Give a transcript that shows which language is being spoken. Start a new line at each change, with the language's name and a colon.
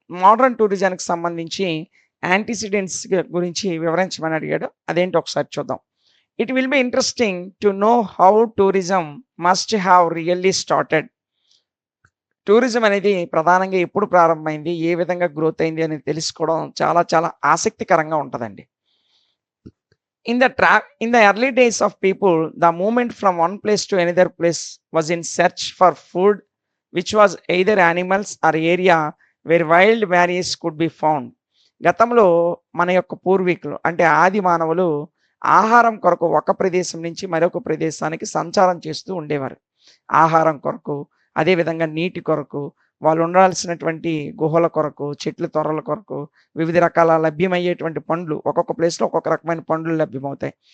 Telugu: Modern టూరిజానికి సంబంధించి antecedents గురించి వివరించమని అడిగాడు. అదేంటో ఒకసారి చూద్దాం.
English: It will be interesting to know how tourism must have really started.
Telugu: Tourism అనేది ప్రధానంగా ఎప్పుడు ప్రారంభమైంది, ఏ విధంగా గ్రోత్ అయింది అనేది తెలుసుకోవడం చాలా చాలా ఆసక్తికరంగా ఉంటదండి.
English: In the early days of people, the movement from one place to another place was in search for food, which was either animals or area where wild berries could be found.
Telugu: గతంలో మన యొక్క పూర్వీకులు అంటే ఆది మానవులు ఆహారం కొరకు ఒక ప్రదేశం నుంచి మరొక ప్రదేశానికి సంచారం చేస్తూ ఉండేవారు. ఆహారం కొరకు, అదేవిధంగా నీటి కొరకు, వాళ్ళు ఉండాల్సినటువంటి గుహల కొరకు, చెట్ల తొర్రల కొరకు, వివిధ రకాల లభ్యమయ్యేటువంటి పండ్లు, ఒక్కొక్క ప్లేస్‌లో ఒక్కొక్క రకమైన పండ్లు లభ్యమవుతాయి.